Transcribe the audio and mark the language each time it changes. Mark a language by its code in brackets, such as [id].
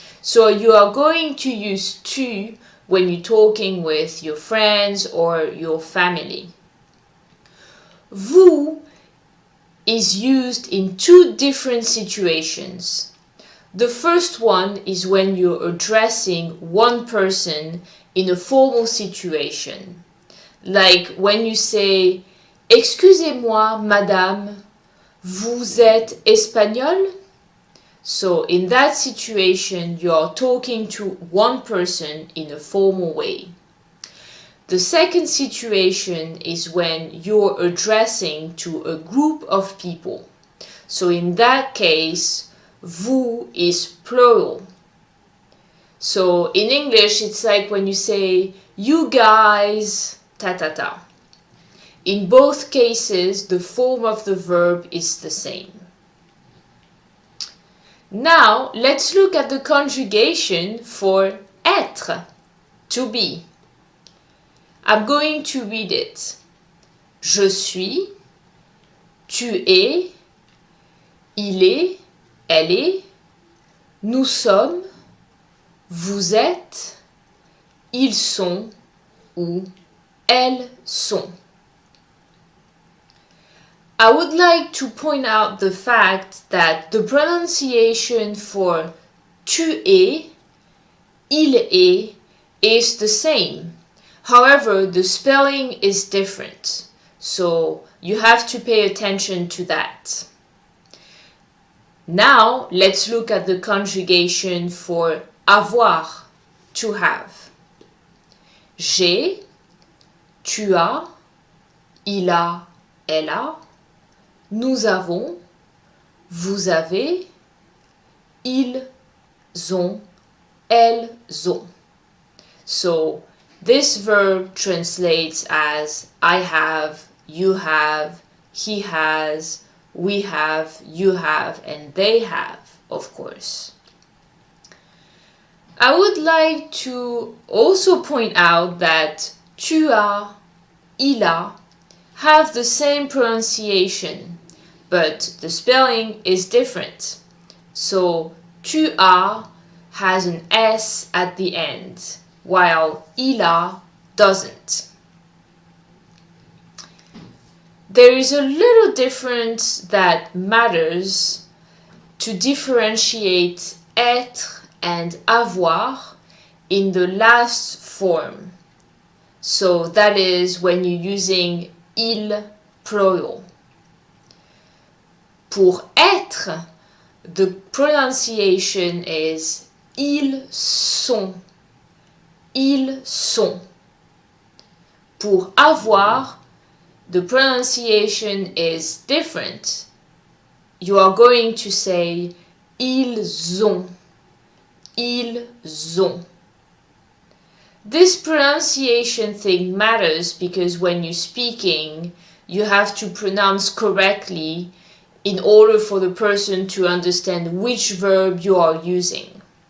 [en] So you are going to use tu when you're talking with your friends or your family. Vous is used in two different situations. The first one is when you're addressing one person in a formal situation. Like when you say, [fr] Excusez-moi, madame, vous êtes espagnole? [en] So in that situation, you are talking to one person in a formal way. The second situation is when you're addressing to a group of people. So in that case, vous is plural. So in English, it's like when you say, you guys, ta ta ta. In both cases, the form of the verb is the same. Now, let's look at the conjugation for être, to be. I'm going to read it. [fr] Je suis, tu es, il est, elle est, nous sommes, vous êtes, ils sont ou elles sont. [en] I would like to point out the fact that the pronunciation for tu es, il est is the same. However, the spelling is different. So you have to pay attention to that. Now, let's look at the conjugation for avoir, to have. [fr] J'ai, tu as, il a, elle a, nous avons, vous avez, ils ont, elles ont. [en] So this verb translates as I have, you have, he has, we have, you have, and they have, of course. I would like to also point out that tu as, il a have the same pronunciation, but the spelling is different. So tu as has an S at the end, while il a doesn't. There is a little difference that matters to differentiate être and avoir in the last form. So that is when you're using il plural. [fr] Pour être, [en] the pronunciation is [fr] ils sont. Ils sont. Pour avoir, [en] the pronunciation is different. You are going to say [fr] ils ont. Ils ont. [en] This pronunciation thing matters because when you're speaking, you have to pronounce correctly in order for the person to understand which verb you are using.